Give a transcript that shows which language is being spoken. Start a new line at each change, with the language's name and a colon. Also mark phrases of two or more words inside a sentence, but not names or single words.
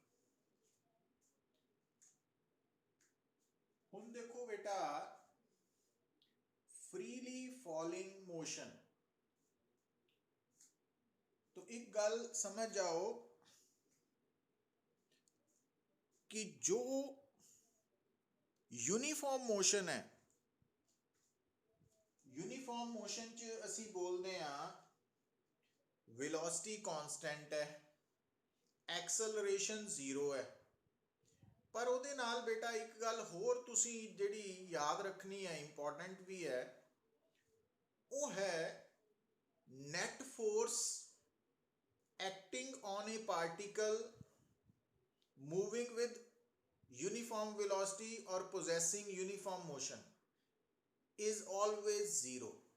Punjabi: ਹੁਣ ਦੇਖੋ ਬੇਟਾ,
English: freely falling motion,
Punjabi: ਤੋ ਇੱਕ ਗੱਲ ਸਮਝ ਜਾਓ ਕਿ ਜੋ
English: uniform motion
Punjabi: है,
English: uniform motion
Punjabi: ਚ ਅਸੀ ਬੋਲਤੇ ਹੈਂ
English: velocity constant
Punjabi: है,
English: acceleration zero
Punjabi: है। पर ਉਹਦੇ ਨਾਲ ਬੇਟਾ ਇੱਕ ਗੱਲ ਹੋਰ ਤੁਸੀ ਜਿਹੜੀ ਯਾਦ ਰੱਖਣੀ ਹੈ, ਇੰਪੋਰਟੈਂਟ ਭੀ ਹੈ, ਵੋ ਹੈ
English: net force acting on a particle moving with uniform velocity और possessing uniform motion is always zero।